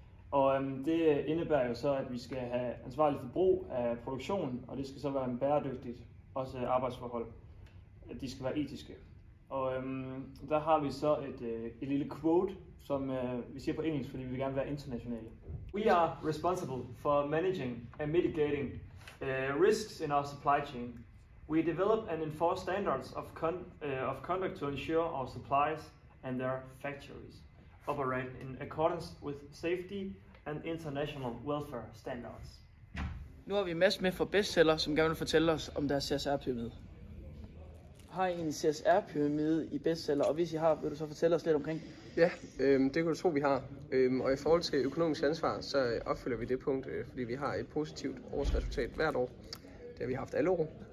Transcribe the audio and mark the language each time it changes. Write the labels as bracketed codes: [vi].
[da] Og det indebærer jo så, at vi skal have ansvarlig forbrug af produktion, og det skal så være en bæredygtigt også arbejdsforhold. At de skal være etiske. Og der har vi så et lille quote, som vi siger på engelsk, fordi vi vil gerne være internationale. [en] We are responsible for managing and mitigating risks in our supply chain. We develop and enforce standards of conduct to ensure our suppliers and their factories operate in accordance with safety and international welfare standards. [da] Nu har vi Mads med fra Bestseller, som gerne vil fortælle os om deres CSR-pyramide. Har I en CSR-pyramide i Bestseller, og hvis I har, vil du så fortælle os lidt omkring? Ja, det kan du tro, vi har. Og i forhold til økonomisk ansvar, så opfylder vi det punkt, fordi vi har et positivt årsresultat hvert år. Det har vi haft alle år.